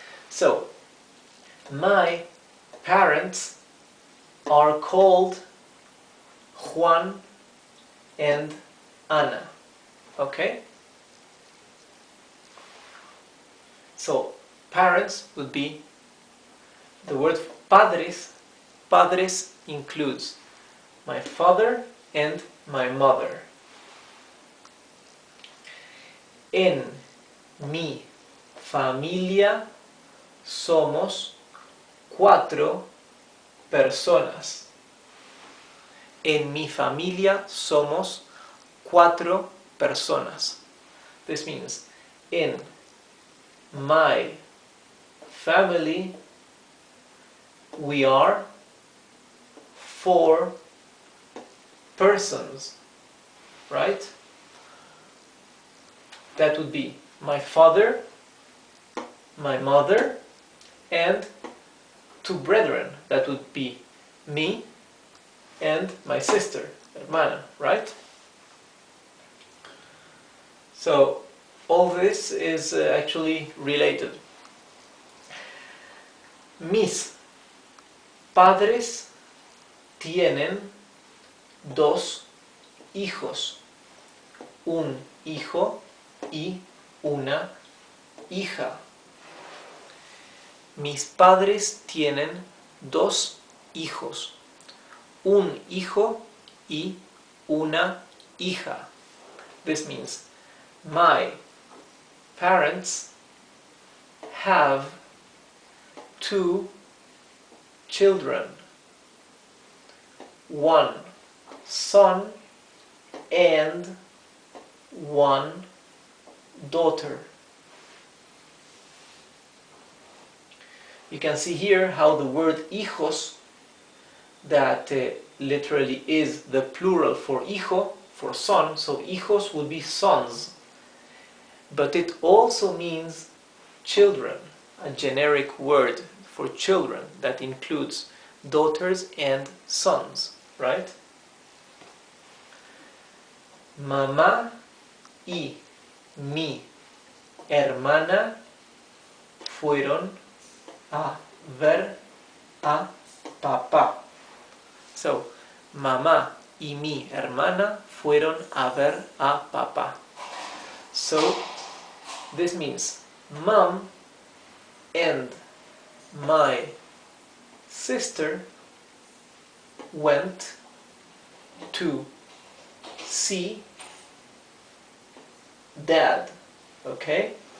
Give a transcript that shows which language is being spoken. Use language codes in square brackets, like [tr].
[en] So, my parents are called Juan and Ana. Okay? So, parents would be the word padres. Padres includes my father and my mother. [es] En mi familia somos 4 personas. En mi familia somos 4 personas. [en] This means in my family we are 4 persons, right? That would be my father, my mother, and two brethren. That would be me and my sister, hermana, right? So all this is actually related. [es] Mis padres tienen dos hijos, un hijo y una hija. Mis padres tienen dos hijos, un hijo y una hija. [en] This means my parents have two children, one son and one daughter. You can see here how the word hijos, that literally is the plural for hijo, for son, so hijos would be sons. But it also means children, a generic word for children that includes daughters and sons, right? [es] Mamá y mi hermana fueron a ver a papá. So, mamá y mi hermana fueron a ver a papá. [en] So, this means mom and my sister went to see dad. Okay?